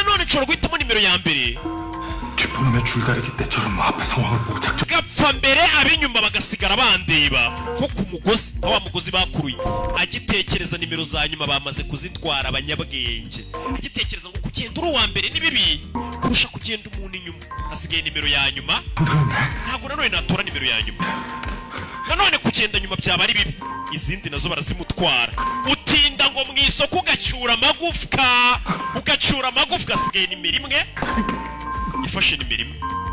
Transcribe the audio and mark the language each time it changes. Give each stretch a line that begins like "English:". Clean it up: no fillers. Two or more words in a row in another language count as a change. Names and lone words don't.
Kinyarwanda: ushobora guhitamo nimero ya mbere
Korean: 뒷번호에 줄다리기 때처럼 앞에 상황을 보고 작전
Kinyarwanda: gapfa mbere ab'inyuma bagasigara bandeba nko ku mugozi wa mugozi bakuruye agitekereza nimero za nyuma bamaze kuzitwara abanyabwenge agitekereza ngo kugenda uri uwa mbere ni bibi kurusha kugenda umuntu inyuma asigaye nimero ya nyuma ntabwo nanone natora nimero ya nyuma nanone kugenda nyuma byaba ari bibi izindi nazo barazimutwara utinda ngo mu isoko ugacyura amagufwa asigaye nimero imwe ifashe nimero imwe